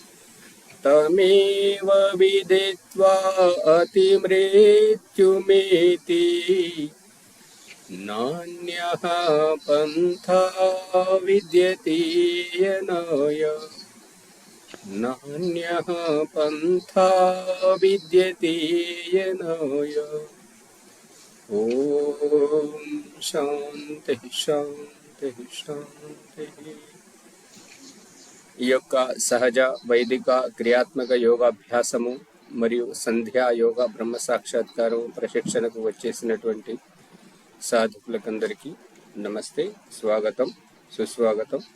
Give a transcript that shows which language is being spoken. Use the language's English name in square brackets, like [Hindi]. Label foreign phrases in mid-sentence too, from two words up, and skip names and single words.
[Sanskrit] तमेव विदित्वा अतिमृत्युमेति नान्यः पन्था विद्यते यनाय नान्यः पन्था विद्यते यनाय। ओम शांति शांति शांति। [Telugu] ఈ యొక్క సహజ వైదిక క్రియాత్మక యోగాభ్యాసము మరియు సంధ్యా యోగ బ్రహ్మ సాక్షాత్కారం ప్రశిక్షణకు వచ్చేసినటువంటి సాధకులకందరికీ నమస్తే, స్వాగతం, సుస్వాగతం.